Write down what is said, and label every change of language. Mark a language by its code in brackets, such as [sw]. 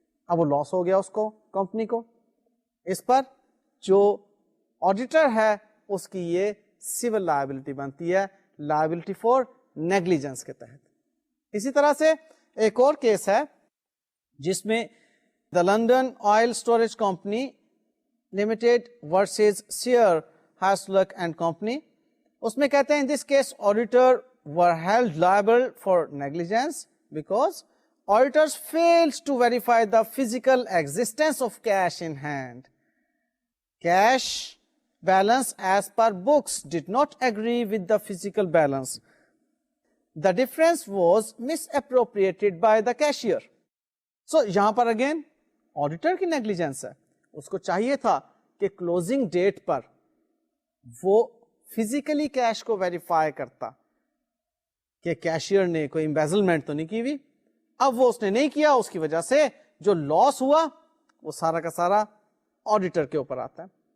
[ur] اب وہ لاس ہو گیا اس کو, کمپنی کو. اس پر جو آڈیٹر ہے اس کی یہ سول لائبلٹی بنتی ہے, لائبلٹی فار نیگلیجنس کے تحت. اسی طرح سے ایک اور کیس ہے جس میں the London oil storage company limited versus share ہیسلک and company. اس میں کہتے ہیں [en] In this case auditor were held liable for negligence because auditors failed to verify the physical existence of cash in hand. Cash balance as per books did not agree with the physical balance. The difference was misappropriated by the cashier. [ur] So یہاں پر again auditor کی negligence ہے, اس کو چاہیے تھا کہ closing date پر وہ physically cash کو verify کرتا کہ کیشیئر نے کوئی امبیزلمنٹ تو نہیں کی ہوئی. اب وہ اس نے نہیں کیا, اس کی وجہ سے جو لاس ہوا وہ سارا کا سارا آڈیٹر کے اوپر آتا ہے.